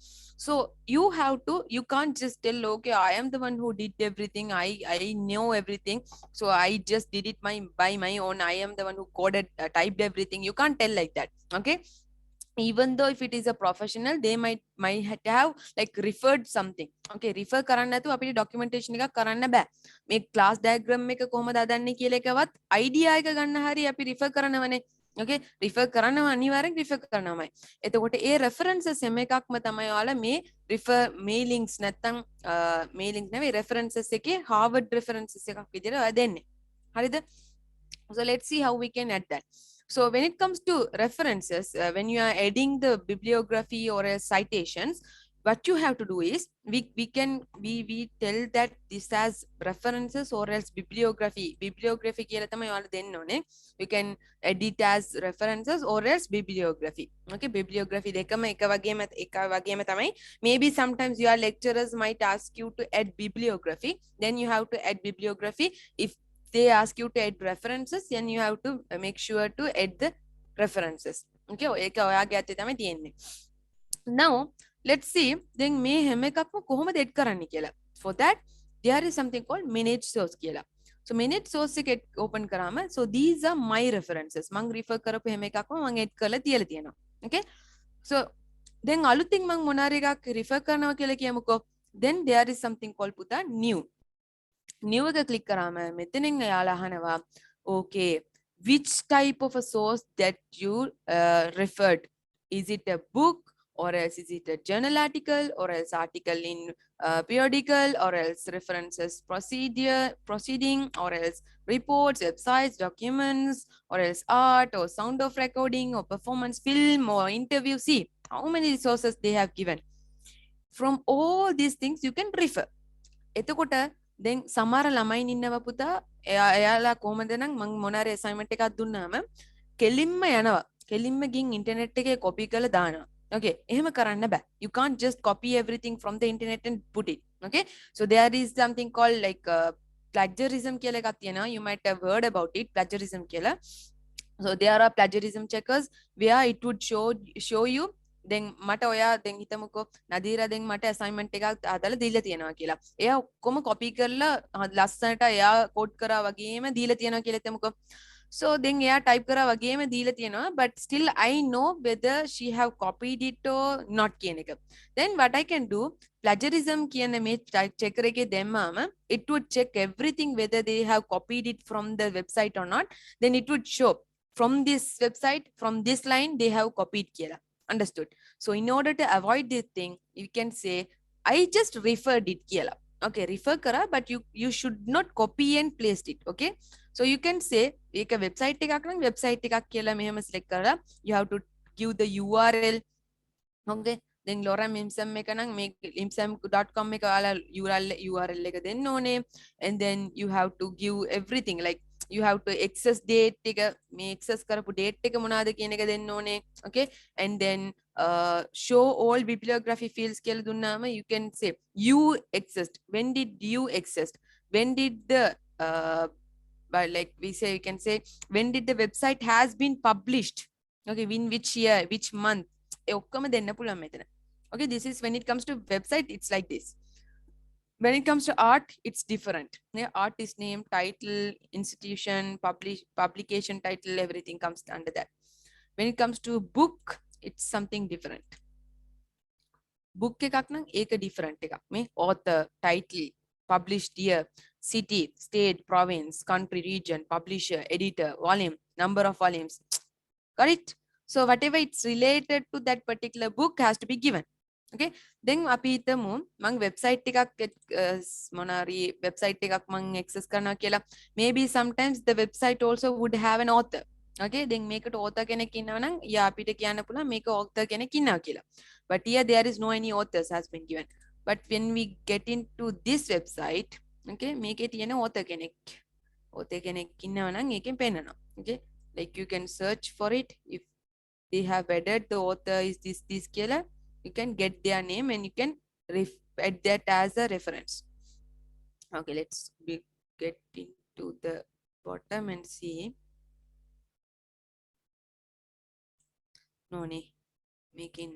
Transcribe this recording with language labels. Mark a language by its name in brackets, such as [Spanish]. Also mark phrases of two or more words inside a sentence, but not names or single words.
[English] So you have to, you can't just tell, okay, I am the one who did everything, I know everything, so I just did it by my own, I am the one who coded, typed everything. You can't tell like that. Okay, even though if it is a professional, they might have like referred something. [Sinhala] Okay, refer කරන්න නැතුව අපිට documentation එකක් කරන්න බෑ. මේ [English] class diagram [Sinhala] එක කොහොමද හදන්නේ කියලා එකවත් idea එක ගන්න හරිය අපි refer කරනවනේ. Okay, refer කරනවා අනිවාර්යෙන් refer කරනවාමයි. එතකොට ඒ references හැම එකක්ම තමයි ඔයාලා මේ [English] refer mailings [Sinhala] නැත්තම් mailings නෙවෙයි references එකේ Harvard references එකක් විදිහට ඔයා දෙන්නේ. හරිද? [English] So let's see how we can add that. So when it comes to references, when you are adding the bibliography or citations, what you have to do is we tell that this as references or else bibliography. [Sinhala] Bibliography කියලා තමයි ඔයාලා දෙන්න ඕනේ. [English] You can edit as references or else bibliography. [Sinhala] Okay, bibliography දෙකම එක වගේම තමයි. [English] Maybe sometimes your lecturers might ask you to add bibliography, then you have to add bibliography. If they ask you to add references, then you have to make sure to add the references. [Sinhala] Okay, ඒක ඔයාගේ අතේ තමයි තියෙන්නේ. [English] Now let's see then [Sinhala] මේ හැම එකක්ම කොහොමද add කරන්නේ කියලා. [English] For that there is something called manage source කියලා. So minute source [Sinhala] එක open කරාම [English] so these are my references [Sinhala] මං refer කරපු හැම එකක්ම මං add කරලා තියලා තියෙනවා. Okay, so then අලුතින් මං මොනාරි එකක් refer කරනවා කියලා කියමුකෝ. [English] Then there is something called පුතා new. [Sinhala] new එක click කරාම මෙතනින් එයාලා අහනවා [English] okay which type of a source that you referred. Is it a book, or else is it a journal article, or else article in periodical, or else references proceeding, or else reports, websites, documents, or else art or sound of recording or performance film or interview. See how many resources they have given. From all these things you can refer. [Sinhala] එතකොට දැන් සමහර ළමයින් ඉන්නවා පුතා එයාලා කොහමද නම් මම මොනාරි assignment එකක් දුන්නාම කෙලින්ම යනවා කෙලින්ම ගින් ඉන්ටර්නෙට් එකේ copy කරලා දානවා. Okay, එහෙම කරන්න බෑ. [English] You can't just copy everything from the internet and put it. Okay, so there is something called like plagiarism [Sinhala] කියලා එකක් තියෙනවා. [English] You might have heard about it, plagiarism කියලා. So there are plagiarism checkers where it would show you. [Sinhala] දැන් මට ඔයා දැන් හිතමුකෝ නදීරා දැන් මට assignment එකක් හදලා දීලා තියෙනවා කියලා. එයා ඔක්කොම copy කරලා ලස්සනට එයා code කරා වගේම දීලා තියෙනවා කියලා හිතමුකෝ. [English] So then [Sinhala] එයා type කරා වගේම දීලා තියෙනවා, [English] but still I know whether she have copied it or not [Sinhala] කියන එක. [English] Then what I can do, plagiarism [Sinhala] කියන මේ checker එකේ දැම්මාම [English] it would check everything whether they have copied it from the website or not. Then it would show from this website, from this line they have copied කියලා. Understood? So in order to avoid this thing, you can say I just referred it කියලා. Okay, refer kara, but you should not copy and paste it. Okay, so you can say [Sinhala] එක website එකක් නම් website එකක් කියලා මෙහෙම select කරලා [English] you have to give the URL. Okay, then [Sinhala] lorem ipsum එක නම් මේ ipsum.com එක ඔයාලා URL එක දෙන්න ඕනේ, [English] and then you have to give everything like you have to access date [Sinhala] එක මේ access කරපු date එක මොනවාද කියන එක දෙන්න ඕනේ. [English] Okay, and then show all bibliography fields [Sinhala] කියලා දුන්නාම [English] you can say you accessed, when did you access, when did the but like we say you can say when did the website has been published. Okay, in which year, which month, [Sinhala] ඒ ඔක්කොම දෙන්න පුළුවන් මෙතන. [English] Okay, this is when it comes to website, it's like this. When it comes to art, it's different. Yeah, art is name, title, institution, publication title, everything comes under that. When it comes to book, it's something different. [Sinhala] book එකක් නම් ඒක different එකක්. [English] මේ author, title, published year, city, state, province, country, region, publisher, editor, volume, number of volumes. Got it? So whatever it's related to that particular book has to be given. Okay, then [Sinhala] අපි හිතමු මම website එකක් මොනාරි website එකක් මම access කරනවා කියලා. [English] Maybe sometimes the website also would have an author. Okay, then [Sinhala] මේකට author කෙනෙක් ඉන්නවා නම් යා අපිට කියන්න පුළුවන් මේක author කෙනෙක් ඉන්නවා කියලා. [English] But here there is no any authors has been given. But when we get into this website, [Sinhala] okay, මේකේ තියෙන author කෙනෙක් ඉන්නවා නම් ඒකෙන් පෙන්නනවා. [English] Okay, like you can search for it. If they have added the author is this කියලා, you can get their name and you can add that as a reference. Okay, let's get into the bottom and see. No, making.